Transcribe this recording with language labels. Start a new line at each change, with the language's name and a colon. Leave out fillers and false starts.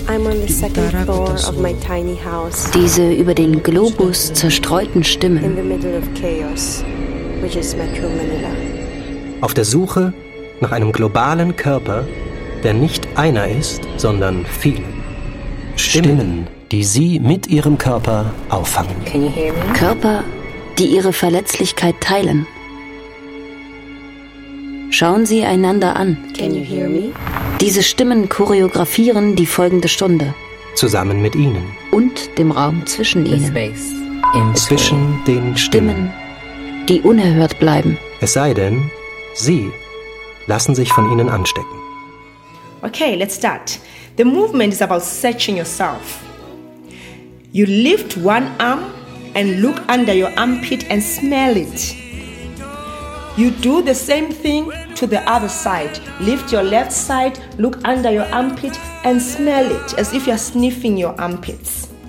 English: I'm on the second floor of my tiny house.
German: Diese über den Globus zerstreuten Stimmen.
English: In the middle of chaos, which is Metro Manila.
German: Auf der Suche nach einem globalen Körper, der nicht einer ist, sondern viele. Stimmen, die Sie mit Ihrem Körper auffangen. Körper, die Ihre Verletzlichkeit teilen. schauen sie einander an.
English: Can you hear me?
German: Diese Stimmen choreografieren die folgende Stunde. Zusammen mit ihnen. Und dem Raum zwischen ihnen. Zwischen den Stimmen, die unerhört bleiben. Es sei denn, sie lassen sich von ihnen anstecken.
English: Okay, let's start. The movement is about searching yourself. You lift one arm and look under your armpit and smell it. You do the same thing to the other side. Lift your left side, look under your armpit and smell it, as if you're sniffing your armpits.